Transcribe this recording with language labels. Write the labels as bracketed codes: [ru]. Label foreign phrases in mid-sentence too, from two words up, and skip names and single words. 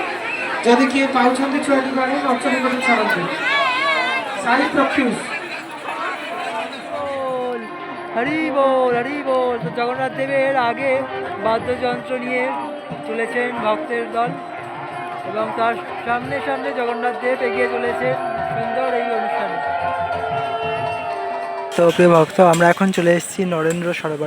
[or] ଯଦି କିଏ ପାଉଛନ୍ତି ଛୁଆଟି ପାଣି ମଞ୍ଚ ନିକଟରେ ଛାଡ଼ନ୍ତୁ। ସାଇ ପ୍ରଫ୍ୟୁଜ [bn] হরি বল হরি বল। তো জগন্নাথ দেবের আগে বাদ্যযন্ত্র নিয়ে চলেছেন ভক্তের দল এবং তার সামনে সামনে জগন্নাথ দেব এগিয়ে চলেছেন সুন্দর এই অনুষ্ঠানে। তো প্রিয় ভক্ত, আমরা এখন চলে এসেছি নরেন্দ্র সরোবরে।